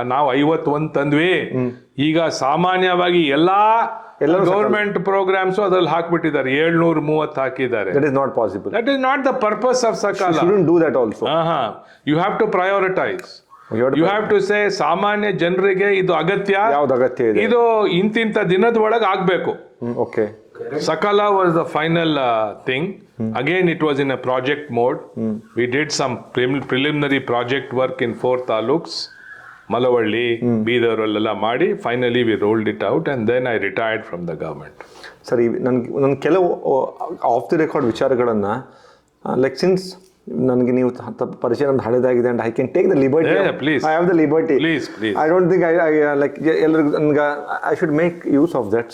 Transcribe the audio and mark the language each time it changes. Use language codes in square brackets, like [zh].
[kn] ನಾವು 51 ತಂದ್ವಿ, ಈಗ ಸಾಮಾನ್ಯವಾಗಿ ಎಲ್ಲಾ ಗವರ್ಮೆಂಟ್ ಪ್ರೋಗ್ರಾಮ್ಸ್ ಅದ್ರಲ್ಲಿ ಹಾಕ್ಬಿಟ್ಟಿದ್ದಾರೆ. 730 ಹಾಕಿದ್ದಾರೆ. [en] That is not possible. That is not the purpose of Sakala. Shouldn't do that also. You have to prioritise. You have to say [kn] ಸಾಮಾನ್ಯ ಜನರಿಗೆ ಇದು ಅಗತ್ಯ, ಯಾವ್ದು ಅಗತ್ಯ ಇದೆ, ಇದು ಇಂತಿಂತ ದಿನದ ಒಳಗೆ ಆಗ್ಬೇಕು. [en] Okay. Sakala was the final thing. Again, it was in a project mode. We did some preliminary project work in 4 taluks. Malavalli, Bidar [kn] ಎಲ್ಲ ಮಾಡಿ [en] Finally we rolled it out and then I retired from the government. [kn] ಸರಿ, ನನ್ನ ಕೆಲವು of the record ವಿಚಾರಗಳನ್ನು like since ನನಗೆ ನೀವು ಪರಿಚಯ ನಮ್ದು ಹಳೆದಾಗಿದೆ [en] And I can take the liberty. I have the liberty. I don't think I like [kn] ಎಲ್ಲರಿಗೂ ನನ್ಗೆ [en] I should make use of that.